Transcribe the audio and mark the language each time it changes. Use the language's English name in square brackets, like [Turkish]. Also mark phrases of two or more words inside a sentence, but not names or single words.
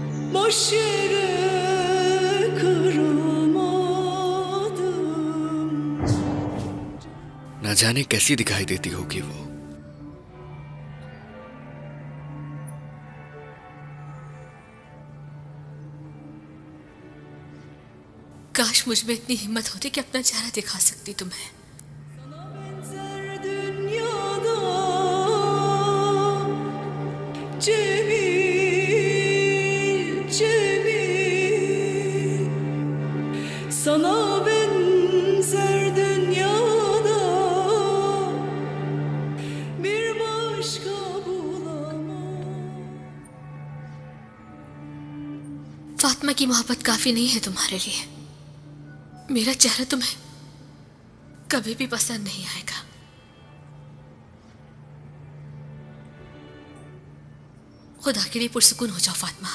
[Turkish] boş yere kıramadım. [Hindi] ना जाने कैसी दिखाई देती होगी वो। काश मुझ में इतनी हिम्मत होती कि अपना चेहरा दिखा सकती तुम्हें। [Turkish] Benzer dünyada Cemil, Cemil, sana benzer dünyada bir başka bulamam. [Hindi] फातिमा की मोहब्बत काफी नहीं है तुम्हारे लिए। मेरा चेहरा तुम्हें कभी भी पसंद नहीं आएगा। खुदा के लिए पुरसुकून हो जाओ फातिमा।